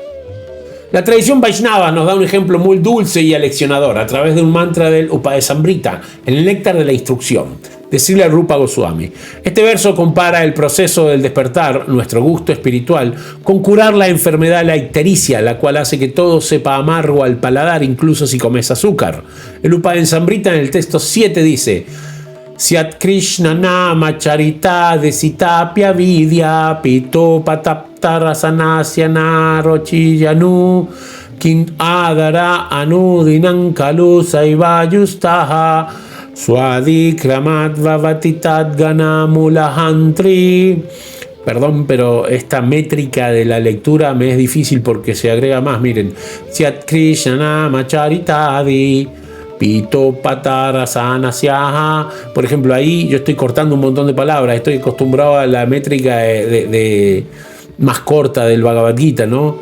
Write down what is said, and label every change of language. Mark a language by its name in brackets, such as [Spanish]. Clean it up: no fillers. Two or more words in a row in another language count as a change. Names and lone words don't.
[Spanish] La tradición Vaishnava nos da un ejemplo muy dulce y aleccionador a través de un mantra del Upadesamrita, el néctar de la instrucción, de Srila Rupa Goswami. Este verso compara el proceso del despertar, nuestro gusto espiritual, con curar la enfermedad de la ictericia, la cual hace que todo sepa amargo al paladar, incluso si comes azúcar. El Upadesamrita en el texto 7 dice: [Sanskrit] Syat Krishna Nama Charita Desitapya Vidya Pito Pataptara Sanasya Narochiyanu Kin Adara Anudinan Kalu Saivayustaha Swadikramat Vavatitat Ganamulahantri. [Spanish] Perdón, pero esta métrica de la lectura me es difícil porque se agrega más. Miren, [Sanskrit] Syat Krishna Nama Charitadi Pito Patara Sanasyaha. [Spanish] Por ejemplo, ahí yo estoy cortando un montón de palabras. Estoy acostumbrado a la métrica de más corta del Bhagavad Gita, ¿no?